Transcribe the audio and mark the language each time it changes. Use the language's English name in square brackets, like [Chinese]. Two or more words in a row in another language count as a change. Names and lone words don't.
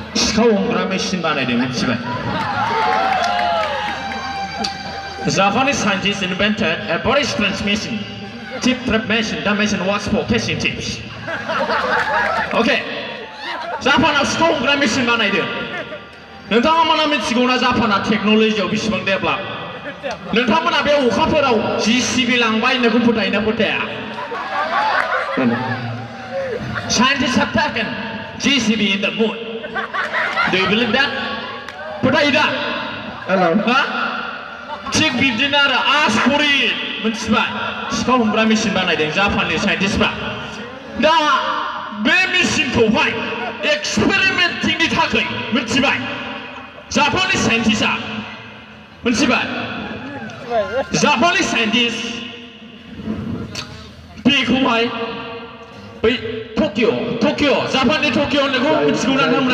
[English] Sikao homgra machine [Bodo] बानायदों मिथिबाय [English] Japanese scientists invented a very strange machine tip trap machine. That machine works for catching tips. [Bodo] Okay Japanआव Sikao homgra machine बानायदों नोंथाङा माना मिथिगौना जापाना टेक्न'लजियाव बेसेबां डेभलप नोंथांमोना बे अखाफोराव जिसिबि लांबाय होननायखौ फोथायोना फोथाया [English] Scientists have taken GCB in the moon. Do you believe that? [Bodo] फोथायो दा हा थिग बिदिनो आरो आसरित मिथिबाय Sikao homgra मेसिन बानायदों जापाननि साइन्टिस्टफ्रा दा बे मेसिनखौहाय एक्सपेरिमेन्टिंनि थाखाय मिथिबाय जापाननि साइन्टिस्टआ मिथिबाय जापाननि साइन्टिस्ट बेखौहाय बै टकिअ जापाननि टकिअ होननायखौ मिथिगौना नोंथांमोना